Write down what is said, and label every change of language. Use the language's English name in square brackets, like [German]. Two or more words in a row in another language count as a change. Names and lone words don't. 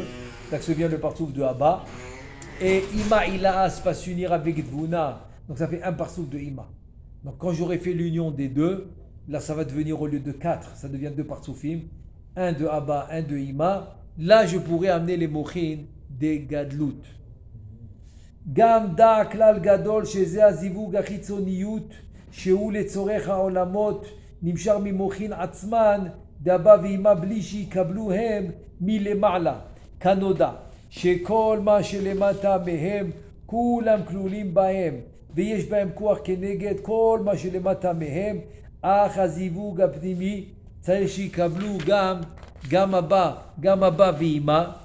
[French] Donc ça vient le partsouf de Abba. Et Ima Ilaas va s'unir avec Dvuna, donc ça fait un partsouf de Ima. Donc quand j'aurai fait l'union des deux, là ça va devenir au lieu de 4, ça devient 2 partsoufim, un de Abba, un de Ima. Là je pourrais amener les mochin des Gadlut. [Hebrew] גם דע כלל גדול שזה הזיווג החיצוניות שהוא לצורך העולמות נמשך ממוחין עצמן דאבא ואמא בלי שיקבלו הם מלמעלה כנודע שכל מה שלמטה מהם כולם כלולים בהם ויש בהם כוח כנגד כל מה שלמטה מהם אך הזיווג הפנימי צריך שיקבלו גם אבא ואמא